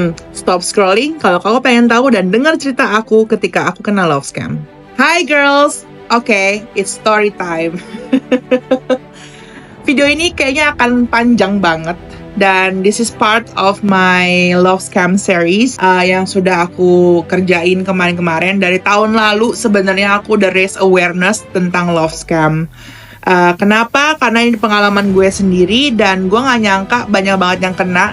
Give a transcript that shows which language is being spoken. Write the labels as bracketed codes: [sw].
[en] Stop scrolling [id] kalau kamu pengen tahu dan dengar cerita aku ketika aku kena love scam. [en] Hi girls, okay, it's story time. [id] Video ini kayaknya akan panjang banget. Dan [en] this is part of my love scam series [id] yang sudah aku kerjain kemarin-kemarin. Dari tahun lalu sebenarnya aku udah [en] raise awareness [id] tentang love scam. Kenapa? Karena ini pengalaman gue sendiri dan gue gak nyangka banyak banget yang kena.